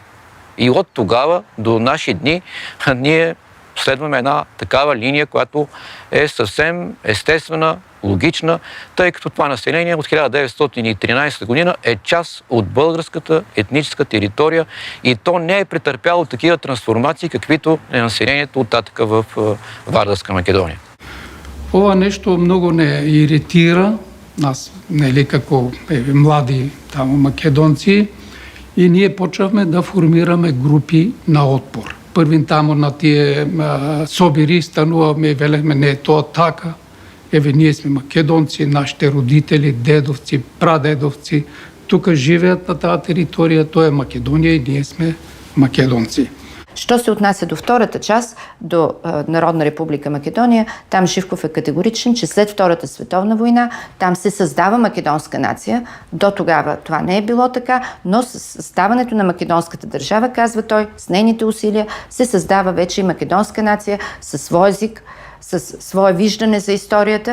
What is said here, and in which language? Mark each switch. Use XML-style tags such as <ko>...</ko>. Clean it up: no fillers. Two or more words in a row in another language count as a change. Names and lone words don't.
<bg>И от тогава до наши дни ние следваме една такава линия, която е съвсем естествена, логична, тъй като това население от 1913 година е част от българската етническа територия и то не е претърпяло такива трансформации, каквито е населението оттатъка в Вардарска Македония.</bg> <mk>Ова нещо много не иритира нас, нели, како млади тамо македонци, и ние почнавме да формираме групи на отпор. Првин тамо на тие собири стануваме и велехме, не е тоа така. Еве, ние сме македонци, нашите родители, дедовци, прадедовци, тука</mk> <bg>живеят на тази територия,</bg> <mk>тоа е Македония и ние сме македонци.</mk> <bg>Що се отнася до втората част, до Народна република Македония, там Живков е категоричен, че след Втората световна война там се създава македонска нация. До тогава това не е било така, но с създаването на македонската държава, казва той, с нейните усилия се създава вече и македонска нация със свой език, със свое виждане за историята.</bg>